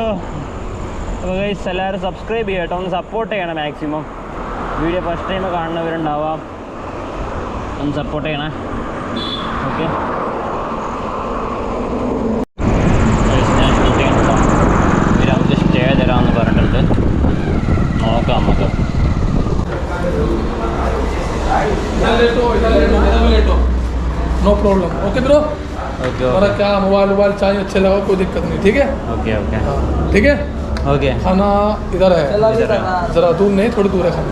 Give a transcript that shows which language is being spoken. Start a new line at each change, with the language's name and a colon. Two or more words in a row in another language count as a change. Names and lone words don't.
Malayalam: അപ്പോൾ ഗൈസ്, എല്ലാവരും സബ്സ്ക്രൈബ് ചെയ്യുക കേട്ടോ, ഒന്ന് സപ്പോർട്ട് ചെയ്യണം മാക്സിമം. വീഡിയോ
English: first time
Malayalam: കാണുന്നവരുണ്ടാവാം, ഒന്ന് സപ്പോർട്ട് ചെയ്യണേ. ഓക്കെ, ഇവരവർക്ക് സ്റ്റേ തരാമെന്ന് പറഞ്ഞിട്ട് നോക്കാം നമുക്ക്.
English: No problem. Okay bro. ओके
Hindi: और क्या मोबाइल चाहिए, अच्छे लगा, कोई दिक्कत नहीं. ठीक है,
English: okay okay
Hindi: ठीक है. ओके, खाना इधर है, ज़रा दूर नहीं, थोड़ी दूर है खाना.